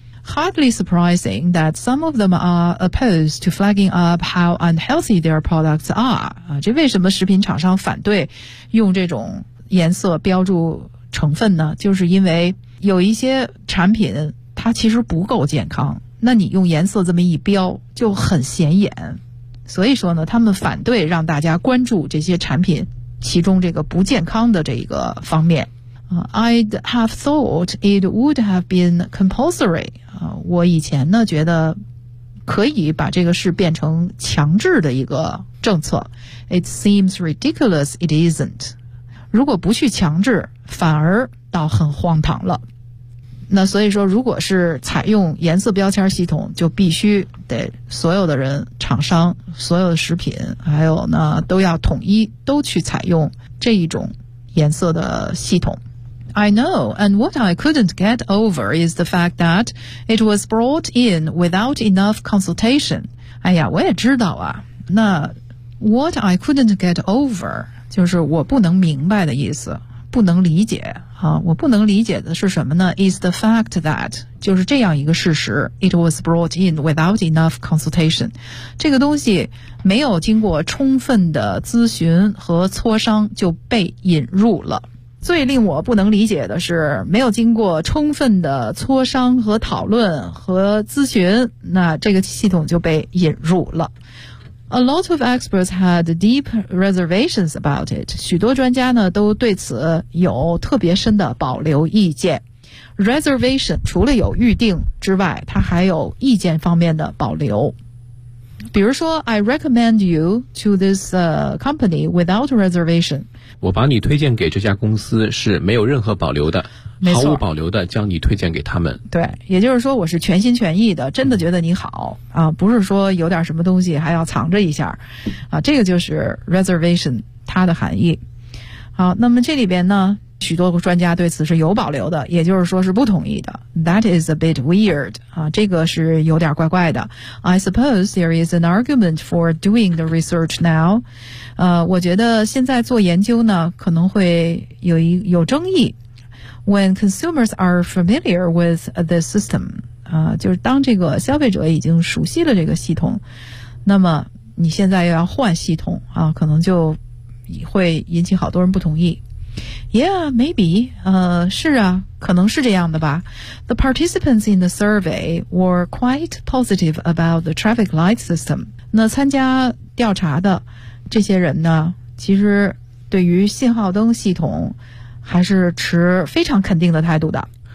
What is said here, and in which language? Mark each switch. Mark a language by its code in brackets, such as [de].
[en] Hardly surprising that some of them are opposed to flagging up how unhealthy their products are、 [zh] 这为什么食品厂商反对用这种颜色标注成分呢？就是因为有一些产品它其实不够健康，那你用颜色这么一标就很显眼，所以说呢他们反对让大家关注这些产品其中这个不健康的这一个方面。 [en] I'd have thought it would have been compulsory. [zh] 我以前呢觉得可以把这个事变成强制的一个政策。 [en] It seems ridiculous it isn't. [zh] 如果不去强制反而倒很荒唐了。那所以说如果是采用颜色标签系统就必须得所有的人厂商所有的食品还有呢都要统一都去采用这一种颜色的系统。 [en] I know, and what I couldn't get over is the fact that it was brought in without enough consultation. [zh] 哎呀我也知道啊，那 [en] what I couldn't get over [zh] 就是我不能明白的意思，不能理解。好，我不能理解的是什么呢？ [en] Is the fact that [zh] 就是这样一个事实， [en] It was brought in without enough consultation. [zh] 这个东西没有经过充分的咨询和磋商就被引入了。最令我不能理解的是没有经过充分的磋商和讨论和咨询，那这个系统就被引入了。 [en] A lot of experts had deep reservations about it. [zh] 许多专家呢都对此有特别深的保留意见。 Reservation 除了有预定之外，它还有意见方面的保留。比如说 [en] ,I recommend you to this company without reservation. [zh] 我把你推荐给这家公司是没有任何保留的，毫无保留的将你推荐给他们。对，也就是说我是全心全意的，真的觉得你好啊，不是说有点什么东西还要藏着一下啊，这个就是 reservation 它的含义。好，那么这里边呢许多专家对此是有保留的，也就是说是不同意的。 [en] That is a bit weird. [zh] 啊，这个是有点怪怪的。 [en] I suppose there is an argument for doing the research now. [zh] 我觉得现在做研究呢可能会有争议。 [en] When consumers are familiar with the system, [zh] 就是当这个消费者已经熟悉了这个系统，那么你现在又要换系统啊，可能就会引起好多人不同意。 [en] Yeah, maybe. [zh] 是啊，可能是这样的吧。 [en] The participants in the survey were quite positive about the traffic light system. [zh] 那参加调查的这些人呢，其实对于信号灯系统还是持非常肯定的态度的。